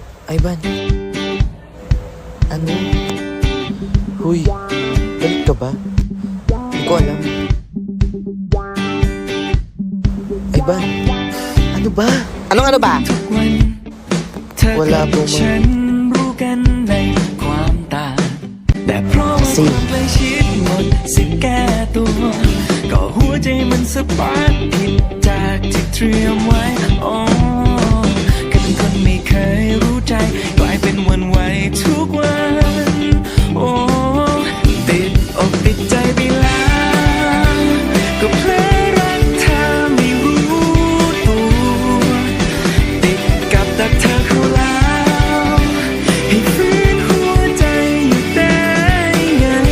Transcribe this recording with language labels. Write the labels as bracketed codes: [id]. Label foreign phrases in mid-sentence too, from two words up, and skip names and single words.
[tl] Ivan. Ano? Huy, galit ka ba? Hindi ko alam. Ivan, ano ba? Anong ano ba? Wala po, ma. [th] ฉันรู้กันในความต่างแต่เพราะว่าความใกล้ชิดหมดสิแก้ตัว ก็หัวใจมันสะบัดผิดจากที่เตรียมไว้อ๋อก็เป็นคนไม่เคยรู้ใจกลายเป็นหวันไหวทุกวันโอ้ติดอกติดใจไปแล้วก็เพลอรักเธอไม่รู้ตัวติดกับดักเธอเข้าแล้วให้ฟื้นหัวใจอยู่ได้ไง